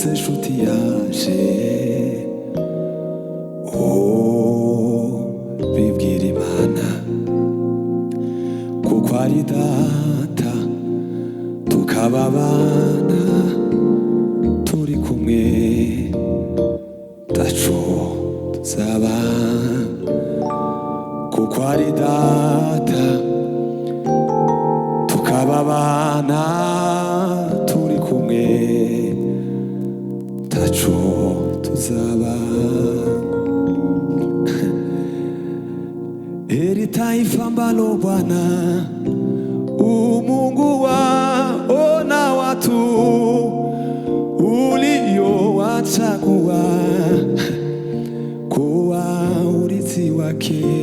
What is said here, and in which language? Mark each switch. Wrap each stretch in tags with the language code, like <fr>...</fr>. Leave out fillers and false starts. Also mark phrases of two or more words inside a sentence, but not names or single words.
<rn>Nshuti yanje, bibwira Imana, kuko ari Data tukaba abana, turi kumwe taco tuzaba. Kuko ari Data tukaba abana, turi kumwe taco tuzaba.</rn> <sw>Heri taifa ambalo Bwana Mungu wao na watu uliowachagua kuwa urithi wake.</sw>